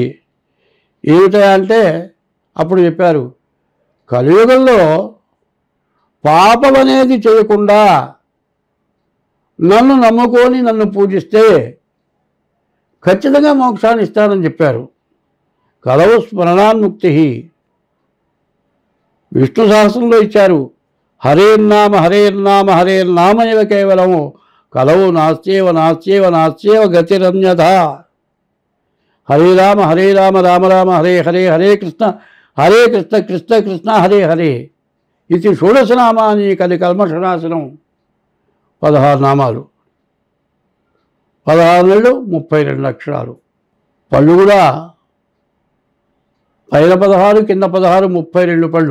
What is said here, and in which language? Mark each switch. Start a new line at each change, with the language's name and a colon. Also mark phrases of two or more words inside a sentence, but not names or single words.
Telugu: ఏమిటా అంటే అప్పుడు చెప్పారు, కలియుగంలో పాపం అనేది చేయకుండా నన్ను నమ్ముకొని నన్ను పూజిస్తే ఖచ్చితంగా మోక్షాన్ని ఇస్తానని చెప్పారు.
Sanskrit: కలవు స్మరణాన్ముక్తి.
Telugu: విష్ణు సహస్రంలో ఇచ్చారు,
Sanskrit: హరేర్నామ హరేర్నామ హరేర్నామ ఇవ కేవలము కలవు నాస్త్యేవ నాస్త్యేవ నాస్త్యేవ గతిరన్యథ. హరే రామ రామ రామ హరే హరే హరే కృష్ణ కృష్ణ కృష్ణ హరే హరే. ఇది షోడశనామాని కలికల్మషనాశనం.
Telugu: 16 నామాలు, 16 నెలలు, 32 అక్షరాలు. పళ్ళు కూడా పైన 16 కింద 16, 32 పళ్ళు.